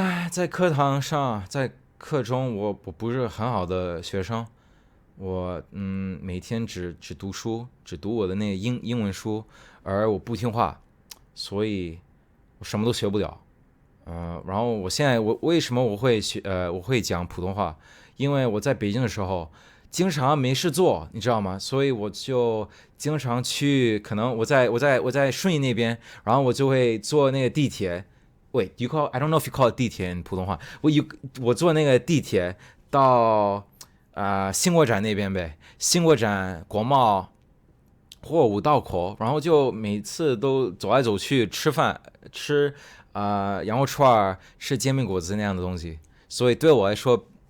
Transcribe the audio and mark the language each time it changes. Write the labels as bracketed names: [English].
[Chinese] 在课堂上，在课中我不是很好的学生，我每天只读书，只读我的那个英文书，而我不听话，所以我什么都学不了。然后我现在为什么我会讲普通话？因为我在北京的时候经常没事做，你知道吗？所以我就经常去，可能我在顺义那边，然后我就会坐那个地铁。 [English] Wait, I don't know if you call it 地铁 in 普通话。 [Chinese] 我坐那个地铁到兴国站那边呗，兴国站国贸货五道口，然后就每次都走来走去吃饭，吃羊肉串，吃煎饼果子那样的东西。所以对我来说，